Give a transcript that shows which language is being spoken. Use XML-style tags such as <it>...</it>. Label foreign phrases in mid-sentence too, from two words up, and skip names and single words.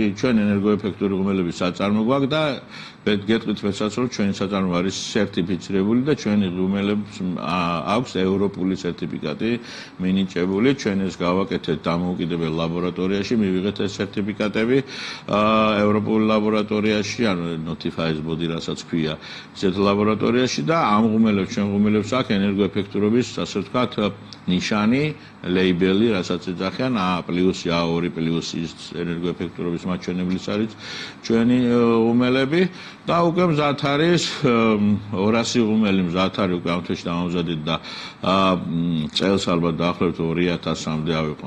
<ka>ჩვენ ენერგოეფექტური ღუმელების საწარმო გვაქვს და გეტყვით მეცაც რომ ჩვენი საწარმო არის სერტიფიცირებული და ჩვენი ღუმელებს აქვს ევროპული სერტიფიკატი მინიჭებული. ჩვენ ეს გავაკეთეთ დამოუკიდებელ ლაბორატორიაში, მივიღეთ ეს სერტიფიკატები ევროპულ ლაბორატორიაში, ანუ</ka> <en>notified body,</en> <ka>რასაც ქვია, ისეთ ლაბორატორიაში და ამ ღუმელებს, ჩვენ ღუმელებს აქვს ენერგოეფექტურობის, ასე ვთქვათ, ნიშანი, ლეიბელი, რასაც ეძახიან A+, A2+ ის ენერგოეფექტურობის მაჩვენებლის არის ჩვენი ღუმელები და უკვე მზად არის 200 ღუმელი მზად არის უკვე ამ თვეში დამამზადეთ და წელს ალბათ დაახლოებით 2000-მდე ავიყვანთ წარმოების.</ka>